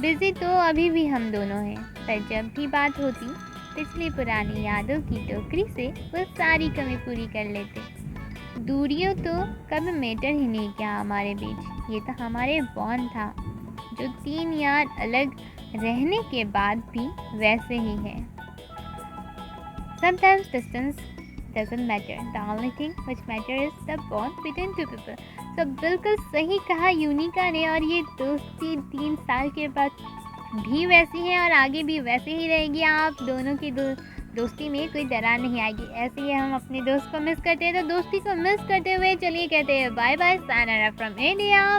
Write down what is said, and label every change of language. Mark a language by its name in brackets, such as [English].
[Hindi] Busy तो अभी भी हम दोनों हैं, पर जब भी बात होती पिछली पुरानी यादों की टोकरी से वो सारी कमी पूरी कर लेते। दूरियों तो कभी मैटर ही नहीं किया हमारे बीच। ये तो हमारे बॉन्ड था जो 3 यार अलग रहने के बाद भी वैसे ही है। [English] Sometimes distance doesn't matter. The only thing which matters is the bond between two people. [Hindi] तो बिल्कुल सही कहा यूनिका ने। और ये दोस्ती 3 साल के बाद भी वैसी है और आगे भी वैसे ही रहेगी। आप दोनों की दोस्ती में कोई दरार नहीं आएगी। ऐसे ही हम अपने दोस्त को मिस करते हैं, तो दोस्ती को मिस करते हुए चलिए कहते हैं bye bye, sayonara from India.